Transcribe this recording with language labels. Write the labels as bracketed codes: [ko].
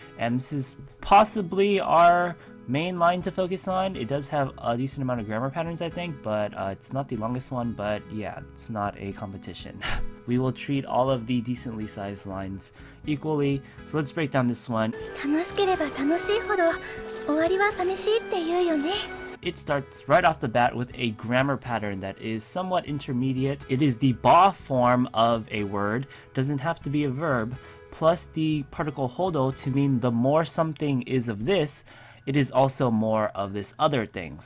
[en] And this is possibly our main line to focus on. It does have a decent amount of grammar patterns, I think, but it's not the longest one, but yeah, it's not a competition. We will treat all of the decently sized lines equally. So let's break down this one. [ja] 楽しければ楽しいほど終わりは寂しいって言うよね [en] It starts right off the bat with a grammar pattern that is somewhat intermediate. It is the ba form of a word, doesn't have to be a verb, plus the particle hodo to mean the more something is of this, it is also more of this other thing.